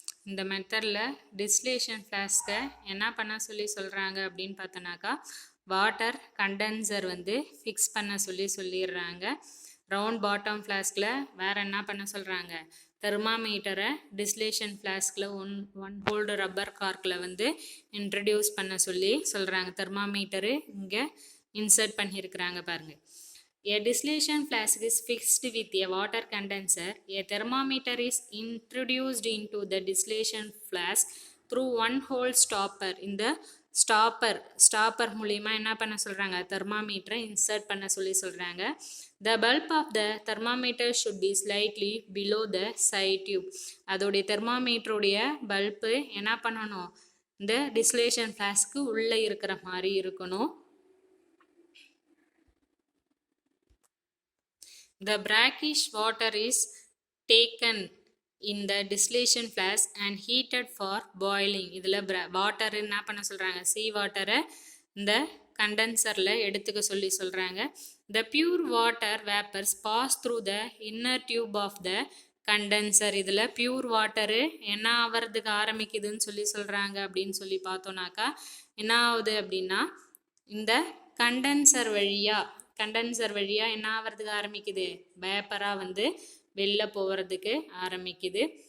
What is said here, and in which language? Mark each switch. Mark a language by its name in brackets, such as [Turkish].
[Tamil] இந்த மெத்தடில் டிஸ்டிலேஷன் ஃப்ளாஸ்கை என்ன பண்ண சொல்லி சொல்கிறாங்க அப்படின்னு பார்த்தோன்னாக்கா, வாட்டர் கண்டென்சர் வந்து ஃபிக்ஸ் பண்ண சொல்லிடுறாங்க. ரவுண்ட் பாட்டம் ஃப்ளாஸ்கில் வேறு என்ன பண்ண சொல்கிறாங்க, தெர்மாமீட்டரை டிஸ்டிலேஷன் ஃப்ளாஸ்கில் ஒன் ஹோல்டு ரப்பர் கார்க்கில் வந்து இன்ட்ரடியூஸ் பண்ண சொல்கிறாங்க. தெர்மாமீட்டரு இங்கே இன்சர்ட் பண்ணியிருக்கிறாங்க பாருங்கள். [English] A distillation flask is fixed with a water condenser. A thermometer is introduced into the distillation flask through one hole stopper. [Tamil] இந்த ஸ்டாப்பர் மூலிமா என்ன பண்ண சொல்கிறாங்க, தெர்மாமீட்டரை இன்சர்ட் பண்ண சொல்கிறாங்க. [English] The bulb of the thermometer should be slightly below the side tube. [Tamil] அதோடைய தெர்மாமீட்டருடைய bulb என்ன பண்ணணும், இந்த டிஸ்டிலேஷன் ஃப்ளாஸ்க்கு உள்ளே இருக்கிற மாதிரி இருக்கணும். [English] The brackish water is taken in the distillation flask and heated for boiling. [Tamil] இதில் வாட்டர் என்ன பண்ண சொல்கிறாங்க, சீ வாட்டரை இந்த கண்டென்சரில் எடுத்துக்க சொல்கிறாங்க. [English] The pure water vapors pass through the inner tube of the condenser. [Tamil] இதில் பியூர் வாட்டரு என்ன ஆகிறதுக்கு ஆரம்பிக்குதுன்னு சொல்கிறாங்க அப்படின்னு சொல்லி பார்த்தோன்னாக்கா, என்ன ஆகுது அப்படின்னா, இந்த கண்டென்சர் வழியாக என்ன ஆகிறதுக்கு ஆரம்பிக்குது, வேப்பராக வந்து வெளில போகிறதுக்கு ஆரம்பிக்குது.